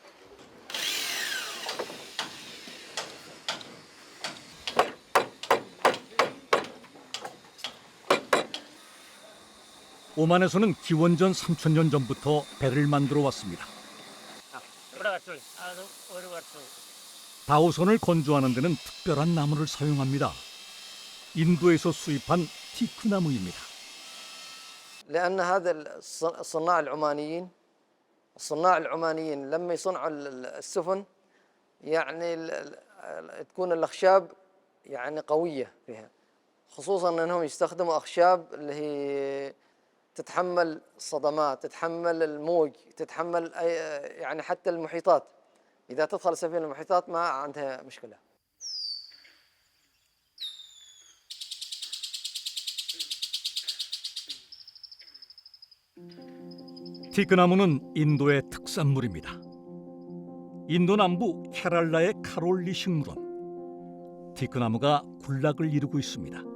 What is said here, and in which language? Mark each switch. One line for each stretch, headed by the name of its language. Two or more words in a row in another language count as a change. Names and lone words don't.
Korean: 오만에서는 기원전 3000년 전부터 배를 만들어 왔습니다. 다우선을 건조하는 데는 특별한 나무를 사용합니다. 인도에서 수입한 티크나무입니다.
Arabic: لأن هذا الصناع العمانيين لما يصنعوا السفن يعني تكون الأخشاب يعني قوية فيها، خصوصا أنهم يستخدموا أخشاب اللي هي تتحمل الصدمات، تتحمل الموج، تتحمل يعني حتى المحيطات. إذا تدخل سفينة المحيطات ما عندها مشكلة.
Korean: 티크나무는 인도의 특산물입니다. 인도 남부 케랄라의 카롤리 식물원, 티크나무가 군락을 이루고 있습니다.